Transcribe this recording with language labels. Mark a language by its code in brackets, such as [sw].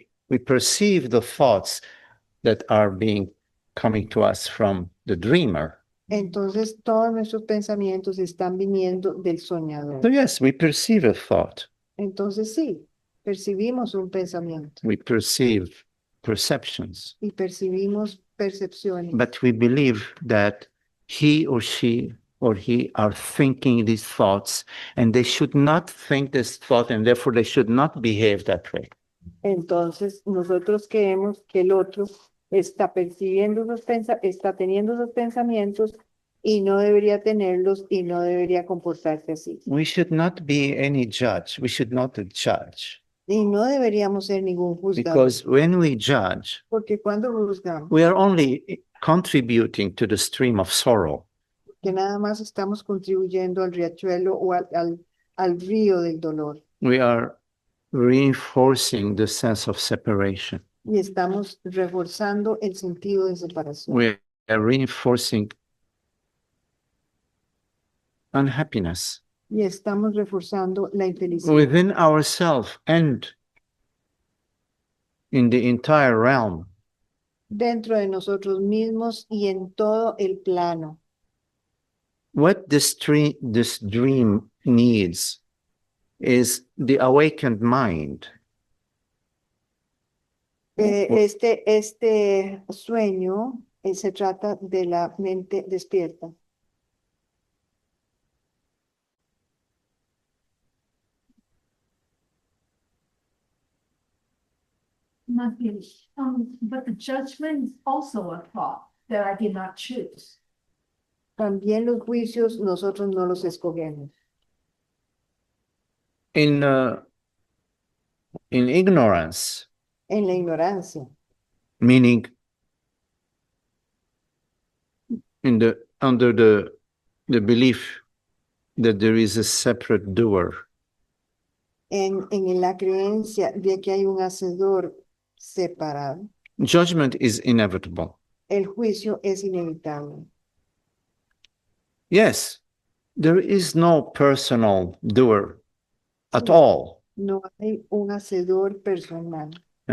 [en] We perceive the thoughts that are coming to us from the dreamer. [es] Entonces todos nuestros pensamientos están viniendo del [en] So [es] soñador. [en] yes, we perceive a thought. [es] Entonces sí, percibimos un pensamiento [en] We perceive perceptions, [es] y percibimos percepciones, [en] but we believe that he or she or he are thinking these thoughts, and they should not think this thought, and therefore they should not behave that way. [es] entonces nosotros creemos que el otro está percibiendo está teniendo esos pensamientos y no debería tenerlos y no debería comportarse así. [en] We should not be any judge. We should not judge, [es] Y no deberíamos ser ningún juzgador, [en] because when we judge, [es] porque cuando juzgamos, [en] we are only contributing to the stream of sorrow. [es] que nada más estamos contribuyendo al riachuelo o al río del dolor. [en] We are reinforcing the sense of separation. [es] Y estamos reforzando el sentido de separación. [en] We are reinforcing unhappiness [es] y estamos reforzando la infelicidad [en] within ourselves and in the entire realm. [es] dentro de nosotros mismos y en todo el plano. [en] What this dream needs is the awakened mind. [es] Este sueño se trata de la mente despierta. [en] Nothing. But the judgment is also a thought that I did not choose. [es] También los juicios nosotros no los escogemos. [en] In ignorance, [es] En la ignorancia, [en] meaning under the belief that there is a separate doer, [es] en la creencia de que hay un hacedor separado, [en] judgment is inevitable. [es] el juicio es inevitable. [en] Yes, there is no personal doer at all. [es] No hay un hacedor personal de